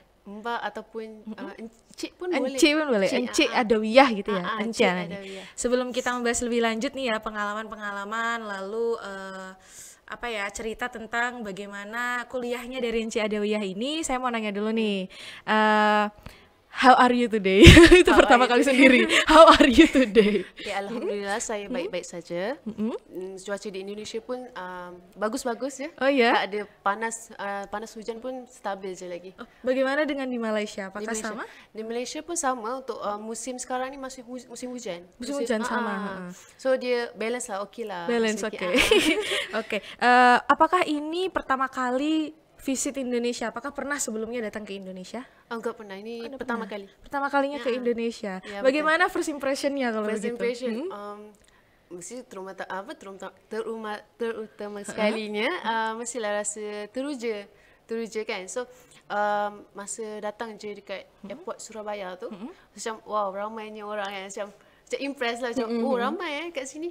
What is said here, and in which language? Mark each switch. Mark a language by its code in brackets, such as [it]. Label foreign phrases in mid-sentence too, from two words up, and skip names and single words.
[id] Mbak ataupun encik pun boleh. Encik pun boleh. Encik Adawiyah gitu ya. Encik Encik. Adawiyah. Sebelum kita membahas lebih lanjut nih ya pengalaman-pengalaman lalu cerita tentang bagaimana kuliahnya dari Encik Adawiyah ini, saya mau nanya dulu nih. [en] How are you today? [id] Itu pertama kali sendiri. [en] How are you today? [ms] Ya, alhamdulillah saya baik-baik saja. Cuaca di Indonesia pun bagus-bagus ya. [id] Oh ya? [ms] Tak ada panas hujan pun stabil je lagi. [id] Bagaimana dengan di Malaysia? [ms] Di [id] Apakah [ms] Malaysia. [id] sama? [ms] Di Malaysia pun sama untuk musim sekarang ni masih musim hujan. [id] Musim hujan sama. [ms] So dia balance lah, okey lah. [id] Balance, oke. Oke. Apakah ini pertama kali visit Indonesia? Apakah pernah sebelumnya datang ke Indonesia? Enggak pernah. Ini pertama kali. Pertama kalinya ke Indonesia. Ya, Bagaimana [en] first impression- [id] nya kalau [ms] First [id] begitu? [ms] impression, mesti terutama sekalinya, mestilah rasa teruja kan. So masa datang je dekat airport Surabaya tu, macam wow, ramainya orang kan, macam impress lah, macam ramai kat sini.